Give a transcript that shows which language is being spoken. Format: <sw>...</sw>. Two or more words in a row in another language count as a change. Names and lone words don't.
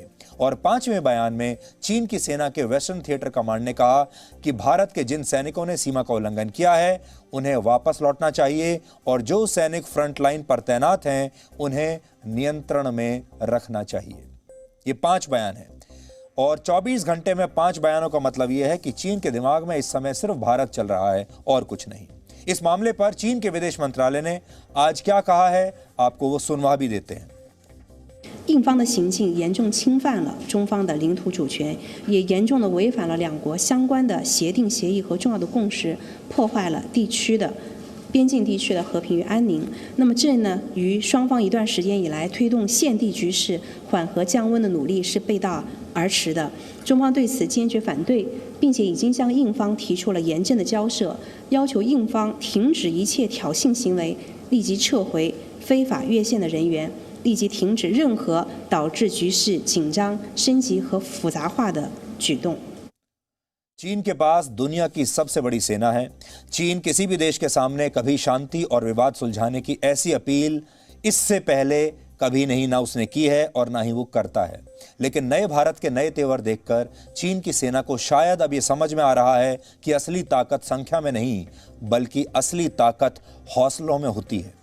<hi>और 5वें बयान में चीन की सेना के वेस्टर्न थिएटर कमांड ने कहा कि भारत के जिन सैनिकों ने सीमा का उल्लंघन किया है उन्हें वापस लौटना चाहिए और जो सैनिक</hi> <en>front line</en> <hi>पर तैनात हैं उन्हें नियंत्रण में रखना चाहिए। ये 5 बयान हैं और 24 घंटे में 5 बयानों का मतलब यह है कि चीन के दिमाग में इस समय सिर्फ भारत चल रहा है और कुछ नहीं। इस मामले पर चीन के विदेश मंत्रालय ने आज क्या कहा है, आपको वो सुनवा भी देते हैं।</hi> <zh>印方的行径严重侵犯了中方的领土主权，也严重的违反了两国相关的协定协议和重要的共识，破坏了边境地区的和平与安宁。那么这呢，与双方一段时间以来推动现地局势缓和降温的努力是背道而驰的。中方对此坚决反对，并且已经向印方提出了严正的交涉，要求印方停止一切挑衅行为，立即撤回非法越线的人员。立即停止任何导致局势紧张、升级和复杂化的举动。</zh> <hi>चीन के पास दुनिया की सबसे बड़ी सेना है। चीन किसी भी देश के सामने कभी शांति और विवाद सुलझाने की ऐसी अपील इससे पहले कभी नहीं ना उसने की है और ना ही वो करता है। लेकिन नए भारत के नए तेवर देखकर चीन की सेना को शायद अब ये समझ में आ रहा है कि असली ताकत संख्या में नहीं बल्कि असली ताकत हौसलों में होती है।</hi>